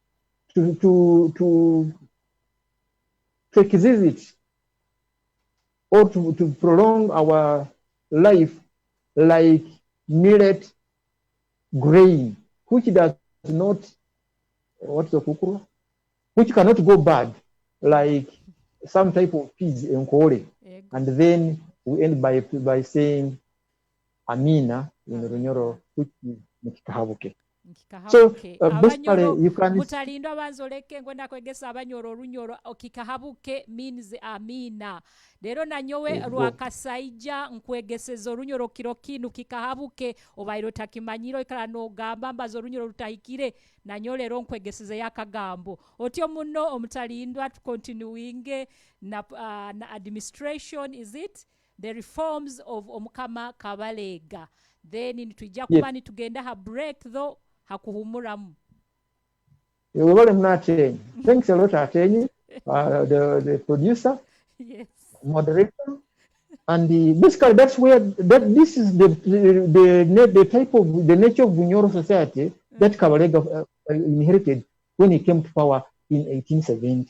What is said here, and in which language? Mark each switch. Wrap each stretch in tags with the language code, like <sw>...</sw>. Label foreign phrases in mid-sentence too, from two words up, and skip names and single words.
<en>to exist or to prolong our life like millet grain, which does not, which cannot go bad, like some type of peas in Kore. And then we end by saying Amina in Runyoro, which is Nikikahabuke. So basically, you can.</en> <nyo>Mutalindwa banzoleke ngwenda kwegesa abanyoro olunyoro okikahabuke means amina. Lero nanyowe lwakasaija nkwegeseza olunyoro kiro kinu kikahabuke obairo takimanyiro ikala no gamba mbazo olunyoro lutahikire nanyo lero nkwegeseza yakagambo. Otyo muno Omutalindwa continuing na administration,</nyo> <en>is it? The reforms of Omukama Kabaleega.</en> <nyo>Then nitujja kuba nitugenda ha break though hakuhumuramu.</nyo> <en>Thanks a lot, Ateni, the producer, yes, moderator, and basically that's where this is the type of the nature of Bunyoro society that Kabaleega inherited when he came to power in 1870.</en>